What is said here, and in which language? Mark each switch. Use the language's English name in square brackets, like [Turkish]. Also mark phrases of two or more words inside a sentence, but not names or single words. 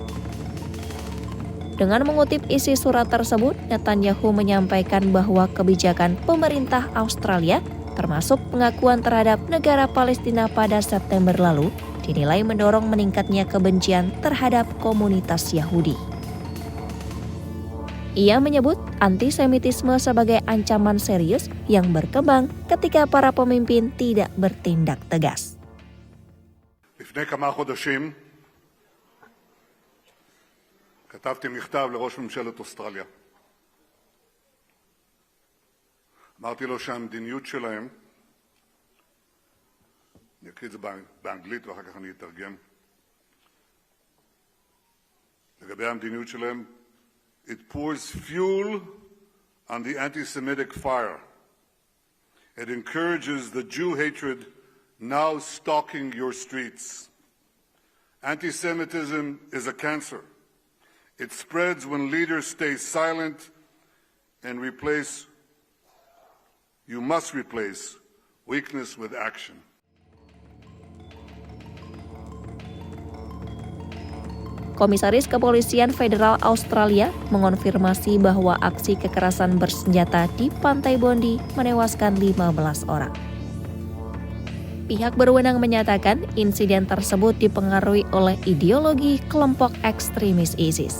[Indonesian] Dengan mengutip isi surat tersebut, Netanyahu menyampaikan bahwa kebijakan pemerintah Australia, termasuk pengakuan terhadap negara Palestina pada September lalu, dinilai mendorong meningkatnya kebencian terhadap komunitas Yahudi. Ia menyebut antisemitisme sebagai ancaman serius yang berkembang ketika para pemimpin tidak bertindak tegas. [Hebrew] לפני כמה חודשים כתבתי מכתב לראש ממשלת אוסטרליה. אמרתי לו שהמדיניות שלהם, אני אקריא את זה באנגלית ואחר כך אני אתרגם, לגבי המדיניות שלהם, [English] it pours fuel on the anti-Semitic fire. It encourages the Jew hatred now stalking your streets. Anti-Semitism is a cancer. It spreads when leaders stay silent and you must replace weakness with action. [Indonesian] Komisaris Kepolisian Federal Australia mengonfirmasi bahwa aksi kekerasan bersenjata di Pantai Bondi menewaskan 15 orang. Pihak berwenang menyatakan insiden tersebut dipengaruhi oleh ideologi kelompok ekstremis ISIS.